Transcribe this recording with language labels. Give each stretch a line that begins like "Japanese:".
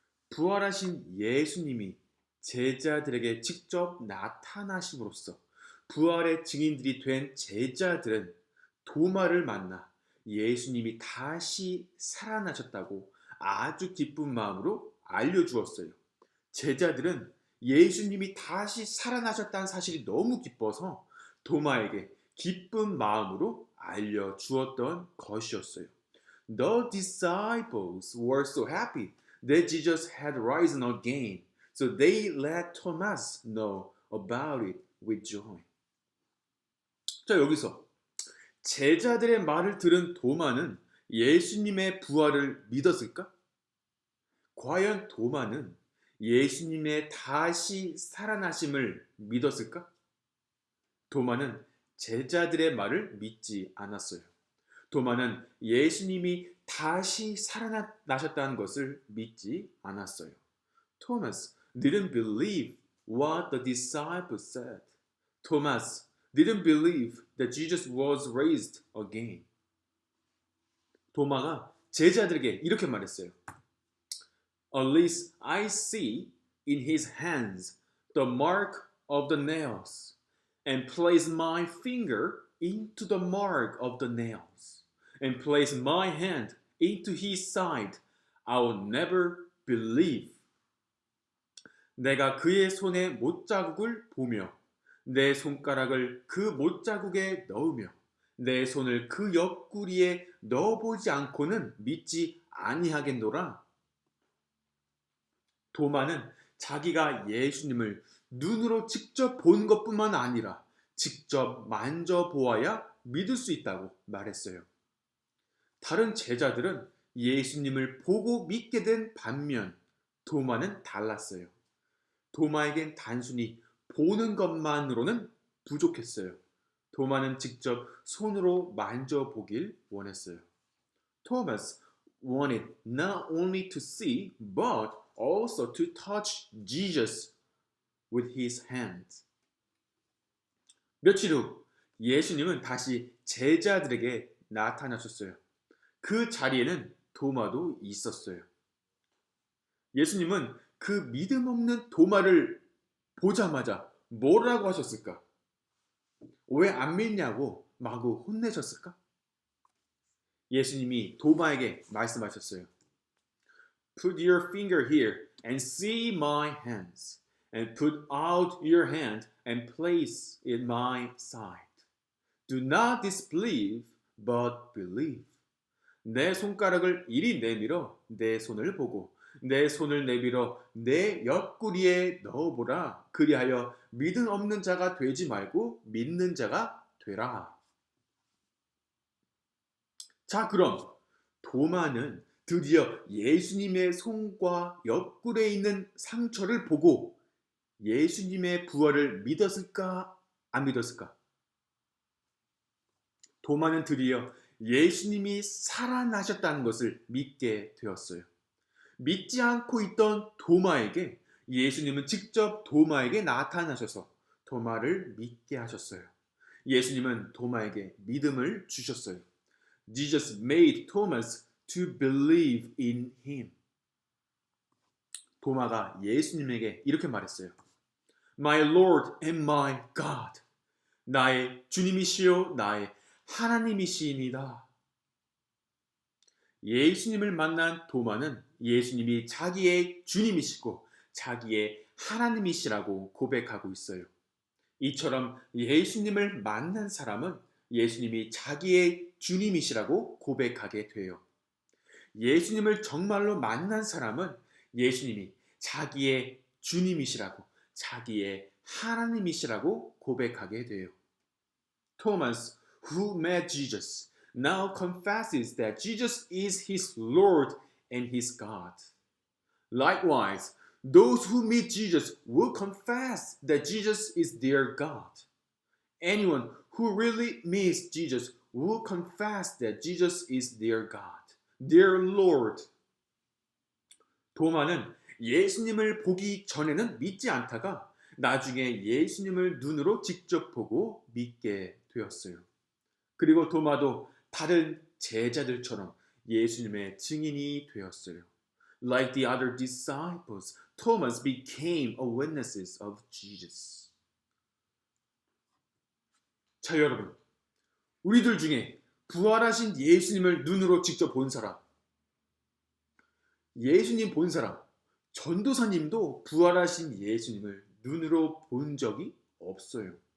Korean: 부활하신 예수님이 제자들에게 직접 나타나심으로써 부활의 증인들이 된 제자들은 도마를 만나 예수님이 다시 살아나셨다고 아주 기쁜 마음으로 알려주었어요. 제자들은 예수님이 다시 살아나셨다는 사실이 너무 기뻐서 도마에게 기쁜 마음으로 알려주었던 것이었어요.
English: The disciples were so happy that Jesus had risen again. So they let Thomas know about it with joy.
Korean: 자, 여기서 제자들의 말을 들은 도마는 예수님의 부활을 믿었을까? 과연 도마는 예수님의 다시 살아나심을 믿었을까? 도마는 제자들의 말을 믿지 않았어요. 도마는 예수님이 다시 살아나셨다는 것을 믿지 않았어요.
English: Thomas didn't believe what the disciples said. Thomas didn't believe that Jesus was raised again.
Korean: 도마가 제자들에게 이렇게 말했어요.
English: At least I see in his hands the mark of the nails, and place my finger into the mark of the nails, and place my hand into his side. I will never believe.
Korean: 내가 그의 손에 못자국을 보며 내 손가락을 그 못자국에 넣으며 내 손을 그 옆구리에 넣어보지 않고는 믿지 아니하겠노라. 도마는 자기가 예수님을 눈으로 직접 본 것뿐만 아니라 직접 만져보아야 믿을 수 있다고 말했어요. 다른 제자들은 예수님을 보고 믿게 된 반면 도마는 달랐어요. 도마에겐 단순히 보는 것만으로는 부족했어요. 도마는 직접 손으로 만져보길 원했어요.
English: Thomas wanted not only to see but also to touch Jesus with his hands.
Korean: 며칠 후 예수님은 다시 제자들에게 나타나셨어요. 그 자리에는 도마도 있었어요. 예수님은 그 믿음 없는 도마를 보자마자 뭐라고 하셨을까? 왜 안 믿냐고 마구 혼내셨을까? 예수님이 도마에게 말씀하셨어요.
English: Put your finger here and see my hands, and put out your hand and place it in my side. Do not disbelieve, but believe.
Korean: 내 손가락을 이리 내밀어 내 손을 보고 내 손을 내밀어 내 옆구리에 넣어보라. 그리하여 믿음 없는 자가 되지 말고 믿는 자가 되라. 자, 그럼 도마는 드디어 예수님의 손과 옆구리에 있는 상처를 보고 예수님의 부활을 믿었을까? 안 믿었을까? 도마는 드디어 예수님이 살아나셨다는 것을 믿게 되었어요. 믿지 않고 있던 도마에게 예수님은 직접 도마에게 나타나셔서 도마를 믿게 하셨어요. 예수님은 도마에게 믿음을 주셨어요.
English: Jesus made Thomas to believe in him.
Korean: 도마가 예수님에게 이렇게 말했어요.
English: My Lord and my God.
Korean: 나의 주님이시요 나의 하나님이시입니다. 예수님을 만난 도마는 예수님이 자기의 주님이시고 자기의 하나님이시라고 고백하고 있어요. 이처럼 예수님을 만난 사람은 예수님이 자기의 주님이시라고 고백하게 돼요. 예수님을 정말로 만난 사람은 예수님이 자기의 주님이시라고 자기의 하나님이시라고 고백하게 돼요.
English: Thomas, who met Jesus, now confesses that Jesus is his Lord and his God. Likewise, those who meet Jesus will confess that Jesus is their God. Anyone who really meets Jesus will confess that Jesus is their God, their Lord.
Korean: 도마는 예수님을 보기 전에는 믿지 않다가 나중에 예수님을 눈으로 직접 보고 믿게 되었어요. 그리고 도마도 다른 제자들처럼 예수님의 증인이 되었어요.
English: Like the other disciples, Thomas became a witness of Jesus.
Korean: 자, 여러분, 우리들 중에 부활하신 예수님을 눈으로 직접 본 사람, 예수님 본 사람, 전도사님도 부활하신 예수님을 눈으로 본 적이 없어요.